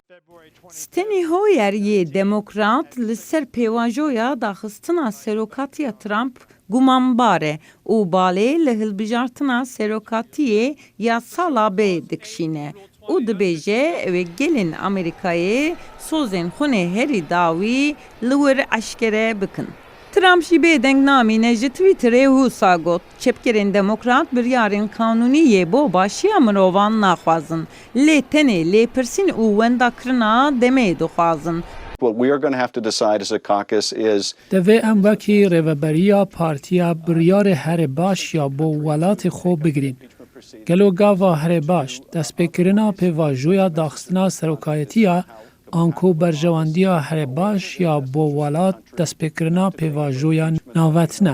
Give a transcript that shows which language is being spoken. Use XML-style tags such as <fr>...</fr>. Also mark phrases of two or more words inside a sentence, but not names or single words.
<ku>Steny Hoyer yê Demokrat li ser pêvajoya daxistina serokatiya Trump gumanbar e û balê li hilbijartina serokatiyê ya sala bê dikişîne û dibêje ew ê gelên Amerîkayê sozên xunê herî dawî li wir eşkere bikin. Trump jî bêdeng namîne ji Twitterê wisa got çepkerên Demokrat biryarên kanûnî bo başiya mirovan naxwazin. Lê tenê lêpirsîn û wendakirina demê dixwazin.</ku> <en>What we are going to have to decide as a caucus is</en> <ku>Divê em wekî rêveberiya partiya biryarê herê baş ya bo welatê xwe bigirîn. Gelo gava herê baş, destpêkirina pêvajoya daxistina serokayetiya an ku berjewandiya herê baş ya bo welat destpêkirina pêvajoya navetine.</ku>